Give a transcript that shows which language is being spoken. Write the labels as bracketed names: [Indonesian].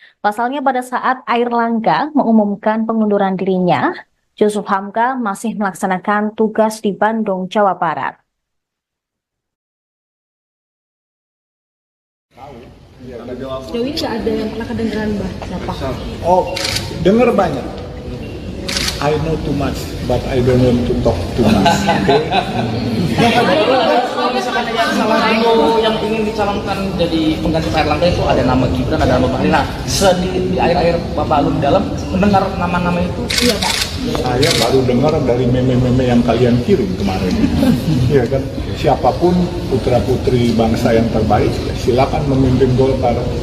[Indonesian] Pasalnya pada saat Airlangga mengumumkan pengunduran dirinya, Yusuf Hamka masih melaksanakan tugas di Bandung, Jawa Barat. Sejauh ini nggak ada yang pernah kedengeran Mbah siapa? Oh, dengar banyak. [English] I know too much, but I don't want to talk too much. [Indonesian] Kalau misalkan yang salah dulu yang ingin dicalonkan jadi pengganti Pak Erlangga itu ada nama Gibran, ada nama Bahlil. Nah, di air-air Bapak Alun dalam mendengar nama-nama itu, iya Pak. Saya baru dengar dari meme-meme yang kalian kirim kemarin. Iya kan, siapapun putra-putri bangsa yang terbaik, silakan memimpin Golkar.